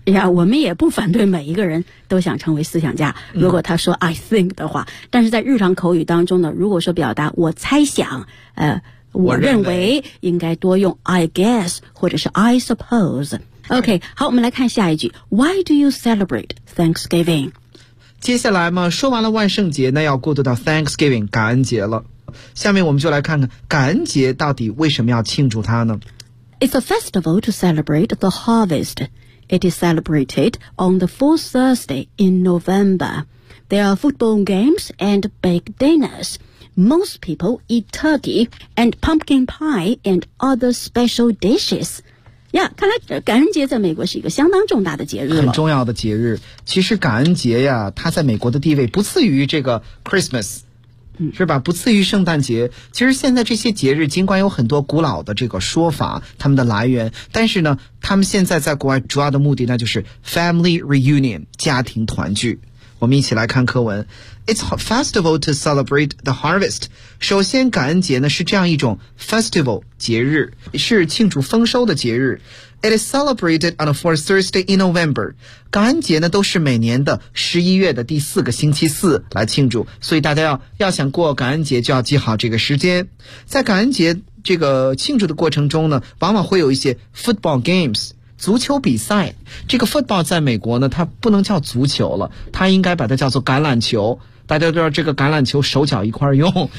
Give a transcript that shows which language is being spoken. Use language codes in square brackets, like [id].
[zh] 呀，我们也不反对每一个人都想成为思想家，如果他说 [en] I think [zh] 的话，但是在日常口语当中呢，如果说表达我猜想，我认为，应该多用 [en] I guess, [zh] 或者是 [en] I suppose。 [zh] OK, 好，我们来看下一句。 [en] Why do you celebrate Thanksgiving? [zh] 接下来嘛，说完了万圣节，那要过渡到 Thanksgiving, 感恩节了。下面我们就来看看感恩节到底为什么要庆祝它呢？ [en] It's a festival to celebrate the harvest. It is celebrated on the fourth Thursday in November. There are football games and baked dinners. Most people eat turkey and pumpkin pie and other special dishes. [zh] Yeah, 看来感恩节在美国是一个相当重大的节日了。很重要的节日。其实感恩节呀，它在美国的地位不次于这个 Christmas。是吧，不次于圣诞节。其实现在这些节日尽管有很多古老的这个说法，他们的来源，但是呢他们现在在国外主要的目的呢就是 family reunion, 家庭团聚。我们一起来看课文。 [en] It's a festival to celebrate the harvest. [zh] 首先感恩节呢是这样一种 festival, 节日，是庆祝丰收的节日。 [en] It is celebrated on the fourth Thursday in November. [zh] 感恩节呢都是每年的11月的第四个星期四来庆祝，所以大家要想过感恩节就要记好这个时间。在感恩节这个庆祝的过程中呢，往往会有一些 football games,足球比赛。这个 football 在美国呢它不能叫足球了，它应该把它叫做橄榄球，大家都知道这个橄榄球手脚一块用，是吧？